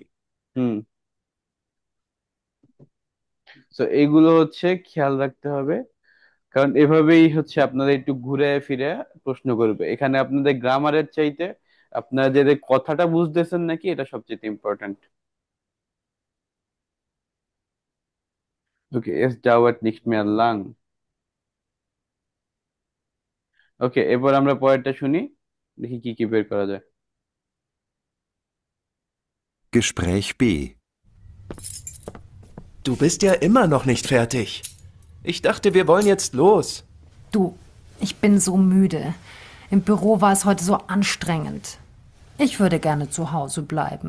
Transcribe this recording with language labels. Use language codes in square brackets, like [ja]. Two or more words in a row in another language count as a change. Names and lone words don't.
[bn] হুম তো এইগুলো হচ্ছে খেয়াল রাখতে হবে, কারণ এভাবেই হচ্ছে আপনাদের একটু ঘুরে ফিরে প্রশ্ন করবে। এখানে আপনাদের গ্রামারের চাইতে আপনারা যে কথাটা বুঝতেছেন নাকি এটা সবচেয়ে ইম্পর্ট্যান্ট। ওকে, [de] es dauert nicht mehr lang। [bn] ওকে, এরপর আমরা পরেরটা শুনি, দেখি কি কি বের করা যায়। [de] Gespräch B. Du bist ja immer noch nicht fertig. Ich dachte, wir wollen jetzt los. Du, ich bin so müde. Im Büro war es heute so anstrengend. Ich würde gerne zu Hause bleiben.